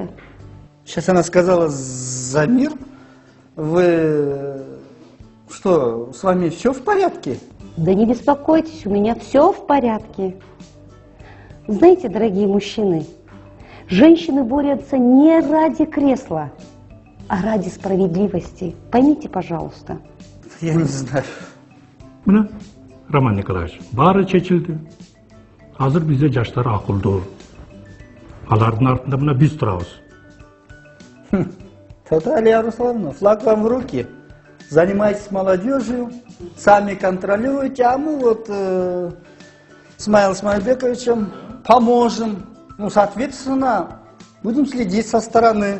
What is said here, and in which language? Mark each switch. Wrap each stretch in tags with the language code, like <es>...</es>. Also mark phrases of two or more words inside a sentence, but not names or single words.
<ru>Сейчас она сказала Замир. Вы что, с вами все в порядке? Да не беспокойтесь, у меня все в порядке. Знаете, дорогие мужчины, женщины борются не ради кресла, а ради справедливости. Поймите, пожалуйста. Я не знаю.</ru> <ky>Мына, Роман Николаевич, баары чечилди. Азыр бизде жаштар акылдуу. Алардын артында мына биз турабыз.</ky> <ru>Тогда, Алия Руслановна, флаг вам в руки. Занимайтесь молодежью, сами контролируйте, а мы вот с Смаилом Смаилбековичем поможем. Ну, соответственно, будем следить со стороны.</ru>